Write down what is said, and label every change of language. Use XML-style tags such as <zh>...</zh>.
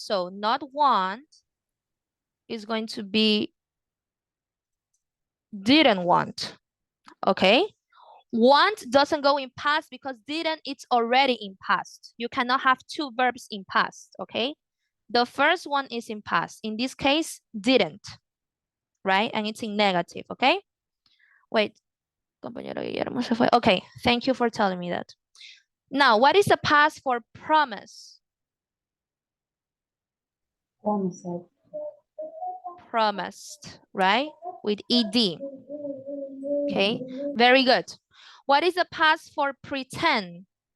<en>So not want is going to be didn't want. Okay. Want doesn't go in past because didn't, it's already in past. You cannot have two verbs in past, okay? The first one is in past. In this case, didn't, right? And it's in negative, okay? Wait,</en> <es>compañero Guillermo se fue.</es> <en>Okay, thank you for telling me that. Now, what is the past for promise? Promised, right? With ed. Okay, very good. What is the past for pretend?</en>